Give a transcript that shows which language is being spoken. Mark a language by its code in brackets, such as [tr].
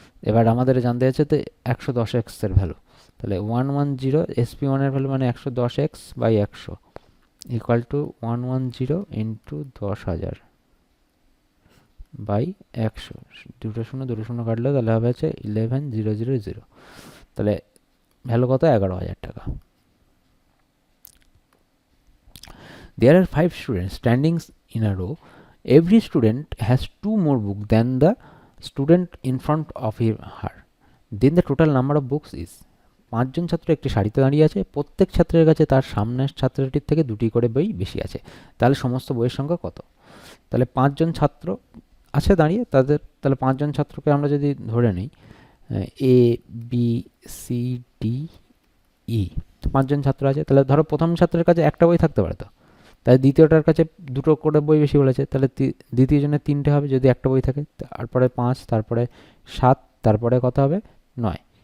[bn] এবার আমাদের জানতে আছে তো 110x এর ভ্যালু, তাহলে 110 SP1 এর ভ্যালু মানে 110x by 100 equal to 110 into 10,000 by 100, দুটো শূন্য কাটলে তাহলে হবে হচ্ছে 11,000, তাহলে ভ্যালু কত 11,000 টাকা। [en] There are 5 students standing in a row. Every student has 2 more books than the student in front of her. Then the total number of books is, [bn] 5 জন ছাত্র একটি সারিতে দাঁড়িয়ে আছে, প্রত্যেক ছাত্রের কাছে তার সামনের ছাত্রটির থেকে 2টি করে বই বেশি আছে, তাহলে সমস্ত বইয়ের সংখ্যা কত। তাহলে 5 জন ছাত্র আছে দাঁড়িয়ে, তাহলে 5 জন ছাত্রকে আমরা যদি ধরে নিই ABCDE, 5 জন ছাত্র আছে, তাহলে ধরো প্রথম ছাত্রের কাছে একটা বই থাকতে পারে, তো তাই দ্বিতীয়টার কাছে 2টো করে বই বেশি বলেছে, তাহলে দ্বিতীয় জনের 3টে হবে যদি একটা বই থাকে, তারপরে 5, তারপরে 7, তারপরে কত হবে 9।